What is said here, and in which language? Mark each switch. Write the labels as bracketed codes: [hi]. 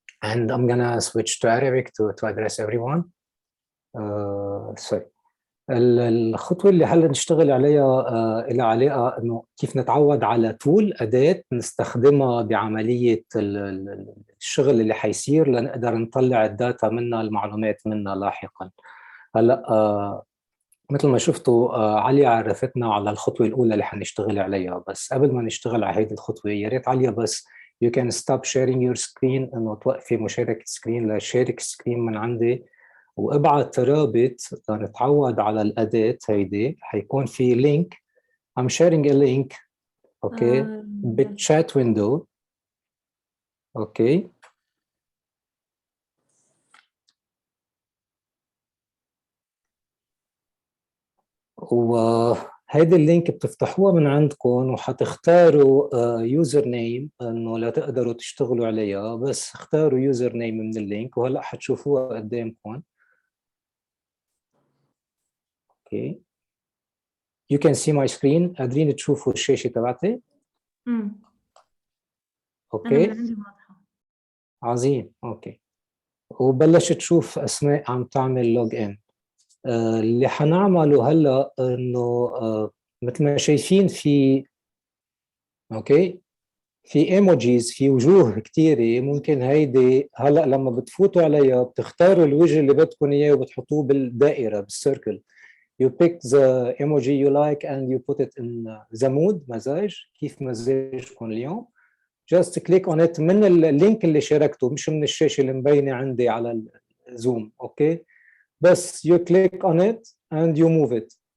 [en] And I'm gonna switch to Arabic to address everyone. Sorry. [ar] الخطوة اللي هلا نشتغل عليها لها علاقة إنه كيف نتعود على تول أداة نستخدمها بعملية الشغل اللي حيصير لنقدر نطلع الداتا منها المعلومات منها لاحقا. هلا مثل ما شفتوا عليا عرفتنا على الخطوة الأولى اللي حنشتغل عليها، بس قبل ما نشتغل على هذه الخطوة يا ريت عليا بس [en] you can stop sharing your screen، [ar] إنه توقفي مشاركة سكرين لشارك سكرين من عندي، وابعت رابط نتعود على الأداة هيدي. حيكون في لينك [en] I'm sharing a link [ar] اوكي بالchat window اوكي. هيدي اللينك بتفتحوها من عندكم وحتختاروا يوزر نيم انه لا تقدروا تشتغلوا عليها، بس اختاروا يوزر نيم من اللينك وهلا حتشوفوها قدامكم. اوكي [en] you can see my screen. [ar] قادرين تشوفوا الشاشة تبعتي؟ أنا اوكي من عندي واضحة. عظيم. اوكي وبلشت تشوف اسماء عم تعمل لوج ان. اللي حنعمله هلا انه مثل ما شايفين في اوكي في ايموجيز، في وجوه كثيره. ممكن هيدي هلا لما بتفوتوا عليها بتختاروا الوجه اللي بدكم اياه وبتحطوه بالدائره بالسيركل. [en] You pick the emoji you like and you put it in the mood. [ar] مزاج، كيف مزاجكم اليوم. [en] Just click on it [ar] من اللينك اللي شاركته، مش من الشاشه اللي مبينه عندي على الزوم. اوكي بس [en] you click on it and you move it.